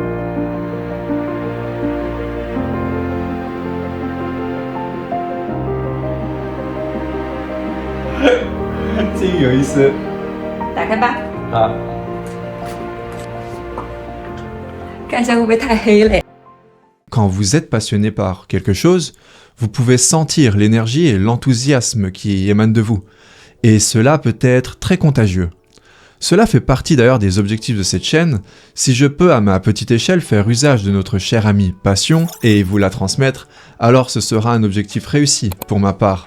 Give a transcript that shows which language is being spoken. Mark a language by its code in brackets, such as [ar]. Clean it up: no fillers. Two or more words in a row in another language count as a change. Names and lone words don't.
[zh] 这个有意思。打开吧，好。看一下会不会太黑了。 [fr] Quand vous êtes passionné par quelque chose, vous pouvez sentir l'énergie et l'enthousiasme qui émanent de vous. Et cela peut être très contagieux. Cela fait partie d'ailleurs des objectifs de cette chaîne. Si je peux à ma petite échelle faire usage de notre cher ami passion et vous la transmettre, alors ce sera un objectif réussi pour ma part.